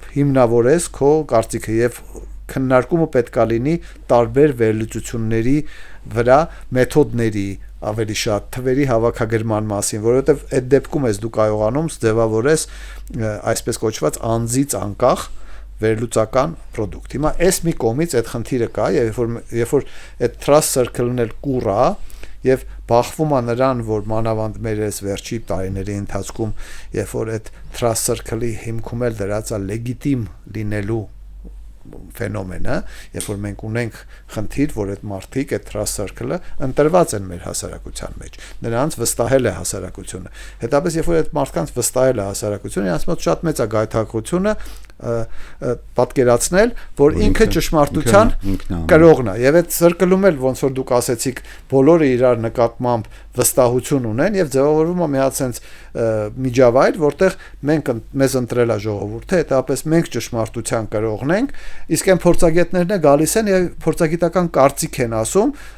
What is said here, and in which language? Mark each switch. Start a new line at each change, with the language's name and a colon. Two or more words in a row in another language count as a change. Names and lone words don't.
Armenian: հիմնավորես քո կարծիքը եւ քննարկումը պետք է լինի տարբեր վերլուծությունների վրա, մեթոդների ավելի շատ թվերի հավաքագրման մասին, որովհետև այդ դեպքում ես դու կարողանում ձևավորես այսպես կոչված անձից անկախ վերլուծական product։ Հիմա այս մի կողմից այդ խնդիրը կա, երբ որ այդ
English: trust circle-ն
Armenian: էլ կուռ է եւ բախվում է նրան, որ մանավանդ մեր այս վերջի տարիների ընթացքում, երբ որ այդ
English: trust circle-ի
Armenian: հիմքում էլ դրած է լեգիտիմ լինելու ֆենոմենը, երբ որ մենք ունենք խնդիր, որ այդ մարդիկ, այդ
English: trust circle-ը
Armenian: ընտրված են մեր հասարակության մեջ, նրանց վստահել է հասարակությունը։ Հետապես երբ որ այդ մարդկանց վստահել է հասարակությունը, նրանց մոտ շատ մեծ է գայթակղությունը պատկերացնել, որ ինքը ճշմարտության կրողն է։ Եւ այդ circle-ում էլ ոնց որ դուք ասեցիք, բոլորը իրար նկատմամբ վստահություն ունեն եւ ձևավորվում է մի հատ sense միջավայր, որտեղ մեզ ընտրել է ժողովուրդը, հետապես մենք ճշմարտության կրողն ենք, իսկ այն փորձագետներն է գալիս են եւ փորձագիտական կարծիք են ասում,